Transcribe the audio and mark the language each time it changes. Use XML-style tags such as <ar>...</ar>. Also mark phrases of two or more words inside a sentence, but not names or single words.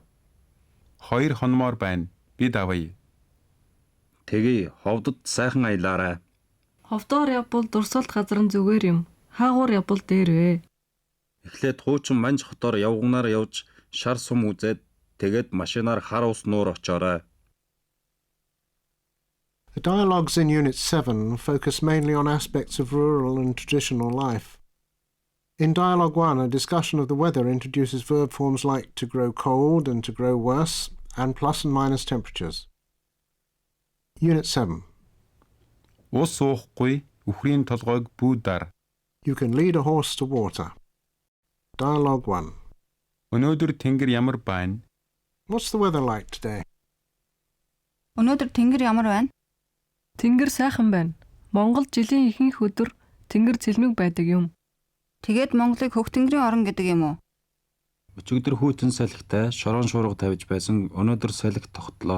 <mn>2 хонмоор байна. Би давъя. Тэгье, ховдод сайхан аялаарай. Ховдоор явбал дурсгалт газар нь зүгээр юм. Хаагуур явбал дээр вэ? Эхлээд хуучин манж хотоор явганаар явж шар сум үзээд тэгээд машинаар хар ус нуур очоорой.</mn> <en>The dialogues in Unit 7 focus mainly on aspects of rural and traditional life. In Dialogue 1, a discussion of the weather introduces verb forms like to grow cold and to grow worse, and plus and minus temperatures. Unit 7.</en> <mn>Ус уухгүй үхрийн толгойг бүү дар.</mn> <en>You can lead a horse to water. Dialogue 1.</en> <mn>Өнөөдөр тэнгэр ямар байна?</mn> <en>What's the weather like today?</en> <mn>Өнөөдөр тэнгэр ямар байна? Тэнгэр сайхан байна. Монгол жилийн ихэнх өдөр тэнгэр цэлмэг байдаг юм. Тэгээд Монголыг хөх тэнгэрийн орон гэдэг юм уу? Өчигдөр хүйтэн салхитай шорон шуурга тавьж байсан өнөөдөр салхи тогтлоо.</mn>